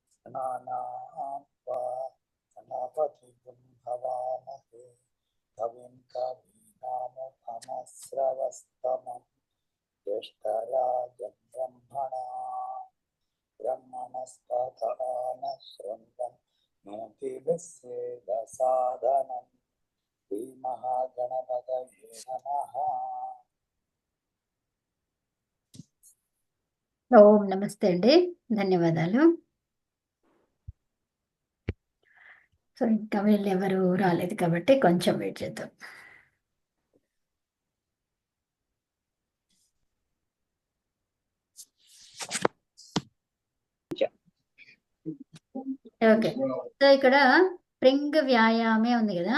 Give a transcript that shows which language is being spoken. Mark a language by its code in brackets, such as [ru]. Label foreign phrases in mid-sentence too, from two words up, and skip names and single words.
[sa] गणानां त्वा गणपतिं भवामहे कविं कवीनामुपमश्रवस्तमं ज्येष्ठराजं ब्रह्मणस्पत शृण्वन् नोतिभिस्सेदसादनं श्रीमहागणपतये नमः। [te] ఓం నమస్తే అండి, ధన్యవాదాలు. సో ఇంకా వీళ్ళు ఎవరు రాలేదు కాబట్టి కొంచెం వెయిట్ చేద్దాం. ఓకే, సో ఇక్కడ ప్రింగ్ వ్యాయామే ఉంది కదా.